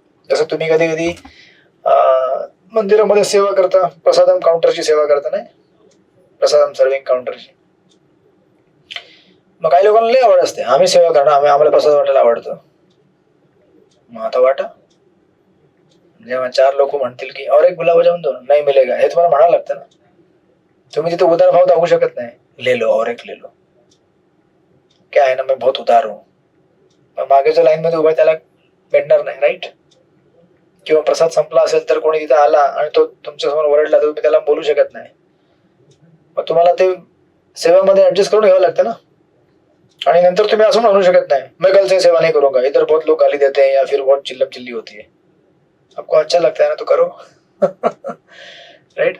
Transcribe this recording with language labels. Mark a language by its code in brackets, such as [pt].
[mr] जसं तुम्ही कधी कधी मंदिरामध्ये सेवा करता, प्रसादम काउंटरची सेवा करता, नाही प्रसादम सर्विंग काउंटरची. मग काही लोकांना लय आवड असते, आम्ही सेवा करणार, आम्हाला प्रसाद वाटायला आवडतं. मग आता वाटा. जेव्हा 4 लोक म्हणतील की [hi] और एक गुलाबजामुन दो, नाही मिलेगा, [mr] हे तुम्हाला म्हणावं लागतं ना. तुम्ही तिथे उदार भाव दाखवू शकत नाही. [hi] ले लो और एक ले लो, क्या आहे ना मैं बहुत उदार हूं. [mr] मागे जो लाईन मध्ये उभा त्याला भेटणार नाही. राईट. किंवा प्रसाद संपला असेल तर कोणी तिथे आला आणि तो तुमच्या समोर ओरडला तर तुम्ही त्याला बोलू शकत नाही. मग तुम्हाला ते सेवेमध्ये ऍडजस्ट करून घ्यावं लागतं ना. आणि नंतर तुम्ही असं म्हणू शकत नाही [hi] मैं कल से सेवा नहीं करूंगा, इधर बहुत लोग गाली देते हैं या फिर बहुत चिल्लम चिल्ली होती है. आपको अच्छा लगता है ना तो करो. [mr] राईट.